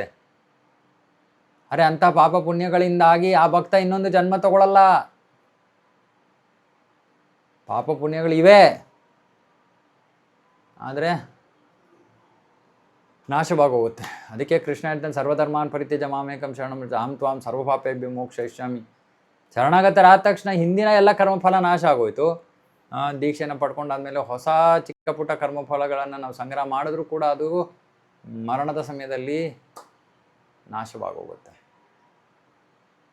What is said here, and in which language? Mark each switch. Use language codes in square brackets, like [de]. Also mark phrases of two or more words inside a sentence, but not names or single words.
[kn] ಅರೆ ಅಂಥ ಪಾಪ ಪುಣ್ಯಗಳಿಂದಾಗಿ ಆ ಭಕ್ತ ಇನ್ನೊಂದು ಜನ್ಮ ತಗೊಳ್ಳಲ್ಲ. ಪಾಪ ಪುಣ್ಯಗಳಿವೆ, ಆದರೆ ನಾಶವಾಗೋಗುತ್ತೆ. ಅದಕ್ಕೆ ಕೃಷ್ಣ ಹೇಳ್ತಾನೆ, [sa] ಸರ್ವಧರ್ಮಾನ್ ಪರಿತ್ಯಜ ಮಾಮೇಕಂ ಶರಣಂ ಅಹಂ ತ್ವಾಂ ಸರ್ವಪಾಪೇಭ್ಯೋ ಮೋಕ್ಷಯಿಷ್ಯಾಮಿ. [kn] ಶರಣಾಗತರಾದ ತಕ್ಷಣ ಹಿಂದಿನ ಎಲ್ಲ ಕರ್ಮಫಲ ನಾಶ ಆಗೋಯ್ತು. ದೀಕ್ಷೆಯನ್ನು ಪಡ್ಕೊಂಡಾದ್ಮೇಲೆ ಹೊಸ ಚಿಕ್ಕ ಪುಟ್ಟ ಕರ್ಮಫಲಗಳನ್ನು ನಾವು ಸಂಗ್ರಹ ಮಾಡಿದ್ರೂ ಕೂಡ ಅದು ಮರಣದ ಸಮಯದಲ್ಲಿ ನಾಶವಾಗೋಗುತ್ತೆ.